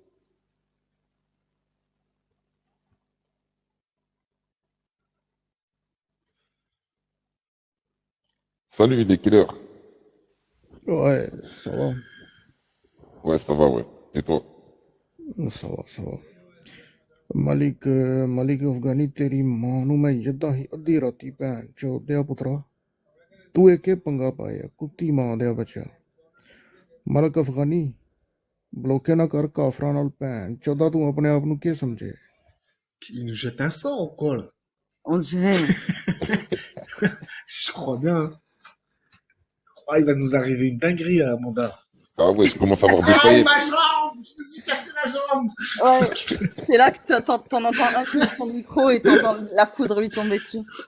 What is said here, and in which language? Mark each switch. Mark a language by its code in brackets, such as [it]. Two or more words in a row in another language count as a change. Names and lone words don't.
[fr] Salut, il est quelle heure? Ouais, ça va. Ouais, ça va, ouais. Et toi? Ça va, ça va. [pa] ਮਲਿਕ ਮਲਿਕ ਅਫ਼ਗਾਨੀ ਤੇਰੀ ਮਾਂ ਨੂੰ ਮੈਂ ਯੱਦਾ ਹੀ ਅੱਧੀ ਰਾਤੀ ਭੈਣ ਚੋਦ ਦਿਆ ਪੁੱਤਰਾ ਤੂੰ ਇਕ ਪੰਗਾ ਪਾਇਆ ਕੁੱਤੀ ਮਾਂ ਦਿਆ ਬੱਚਾ ਮਲਿਕ ਅਫ਼ਗਾਨੀ ਬਲੋਕੇ ਨਾ ਕਰ ਕਾਫ਼ਰਾਂ ਨਾਲ ਭੈਣ ਚੋਦਾ ਤੂੰ ਆਪਣੇ ਆਪ ਨੂੰ ਕੀ ਸਮਝੇਂ [fr] Il nous jette un sort ou quoi là? On dirait. Je crois bien. Oh, il va nous arriver une dinguerie à Amanda. Ah ouais, je commence à avoir des Aïe, paillettes. ma jambe! Je me suis cassé la jambe! Ouais, c'est là que t'en entends un sur son micro et t'entends la foudre lui tomber dessus.